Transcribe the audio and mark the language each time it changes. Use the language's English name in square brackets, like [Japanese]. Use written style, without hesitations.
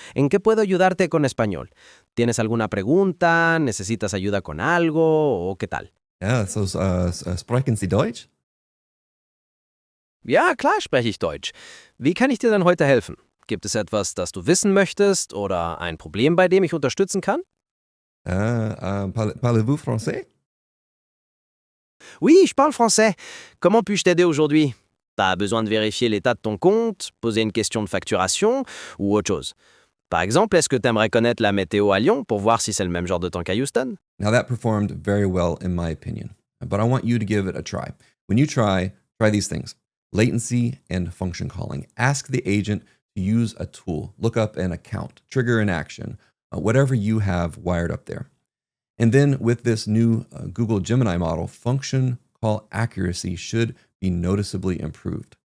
[Spanish] ¿En qué puedo ayudarte con español? ¿Tienes alguna pregunta? ¿Necesitas ayuda con algo? ¿O qué tal? [German] Ja, so, sprechen Sie Deutsch? Ja, klar spreche ich Deutsch. Wie kann ich dir denn heute helfen? Gibt es etwas, das du wissen möchtest oder ein Problem, bei dem ich unterstützen kann? [French] Parlez-vous français? Oui, je parle français. Comment puis-je t'aider aujourd'hui? T'as besoin de vérifier l'état de ton compte, poser une question de facturation ou autre chose? Par exemple, est-ce que t'aimerais connaître la météo à Lyon pour voir si c'est le même genre de temps qu'à Houston? [English] Now that performed very well in my opinion, but I want you to give it a try. When you try these things: latency and function calling. Ask the agent to use a tool, look up an account, trigger an action, whatever you have wired up there. And then with this new Google Gemini model, function call accuracy should be noticeably improved.